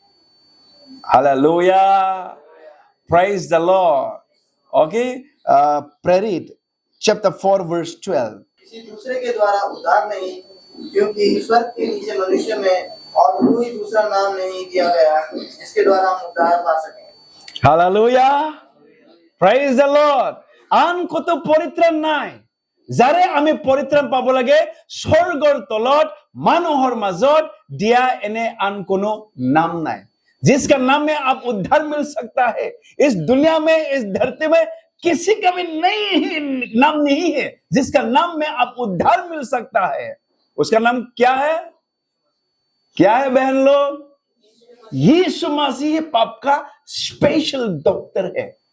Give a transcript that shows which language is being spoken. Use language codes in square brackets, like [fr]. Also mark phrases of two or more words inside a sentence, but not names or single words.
[en] Hallelujah, praise the Lord. [hi] ओके, प्रेरित चैप्टर 4 वर्स 12। किसी दूसरे के द्वारा उद्धार नहीं, क्योंकि ईश्वर के नीचे मनुष्य में और कोई दूसरा नाम नहीं दिया गया जिसके द्वारा हम उद्धार पा सकें। हालेलुया, [en] praise the Lord. [as] আন কত পৰিত্ৰাণ নাই, যাৰে আমি পৰিত্ৰাণ পাব লাগে স্বৰ্গৰ তলত মানুহৰ মাজত দিয়া এনে আন কোনো নাম নাই, [hi] जिसका नाम में आप उद्धार मिल सकता है। इस दुनिया में, इस धरती में किसी का भी नाम नहीं है जिसका नाम में आप उद्धार मिल सकता है। उसका नाम क्या है? क्या है बहन लोग? यीशु मसीह पाप का [en] special doctor [hi] है।